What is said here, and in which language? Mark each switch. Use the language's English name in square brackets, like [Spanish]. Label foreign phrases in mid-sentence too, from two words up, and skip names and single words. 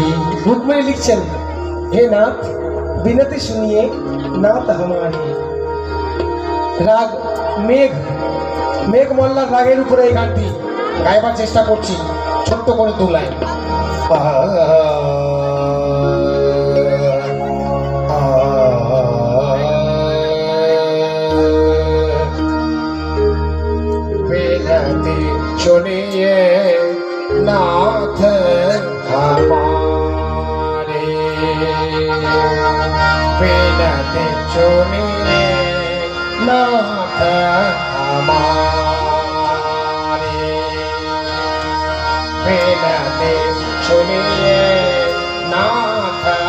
[Hindi] रुक्मिणी लिखছেন, हे नाथ बिनती सुनिए नाथ हमारी। [Bangla] রাগ মেঘ, মেঘ মল্লার রাগের উপরে এই গানটি গাইবার চেষ্টা করছি, ছোট্ট করে দু লাইন। [Hindi] बिनती सुनिए नाथ हमारे, बिनती सुनिए नाथ हमारे, बिनती सुनिए नाथ